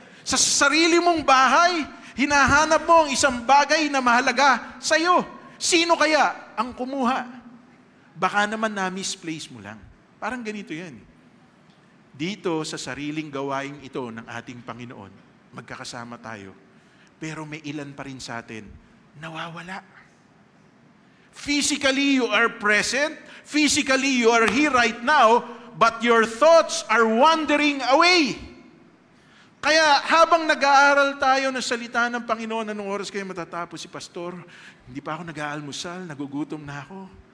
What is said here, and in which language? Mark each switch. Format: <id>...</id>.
<tl>Sa sarili mong bahay, hinahanap mo ang isang bagay na mahalaga sa'yo. Sino kaya ang kumuha? Baka naman na-misplace mo lang. Parang ganito yan. Dito sa sariling gawain ito ng ating Panginoon, magkakasama tayo. Pero may ilan pa rin sa atin nawawala.</tl> <en>Physically, you are present. Physically, you are here right now, but your thoughts are wandering away.</en> <tl>Kaya habang nag-aaral tayo ng salita ng Panginoon, anong oras kayo matatapos si Pastor? Hindi pa ako nag-aalmusal, nagugutom na ako.</tl>